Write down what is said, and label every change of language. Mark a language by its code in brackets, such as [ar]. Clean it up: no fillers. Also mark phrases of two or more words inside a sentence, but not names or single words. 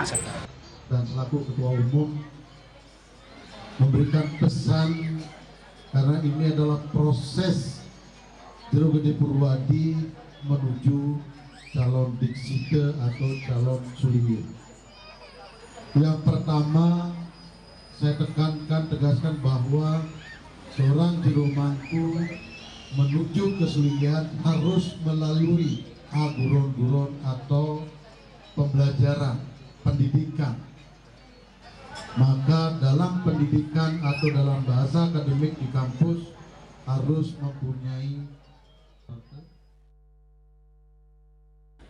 [id] Dan selaku Ketua Umum memberikan pesan, karena ini adalah proses Jero Gede Purwadi menuju calon diksita atau calon Sulinggi. Yang pertama, saya tegaskan bahwa seorang jero mangku menuju kesulinggihan harus melalui guron-guron atau pembelajaran, pendidikan. Maka dalam pendidikan atau dalam bahasa akademik di kampus harus mempunyai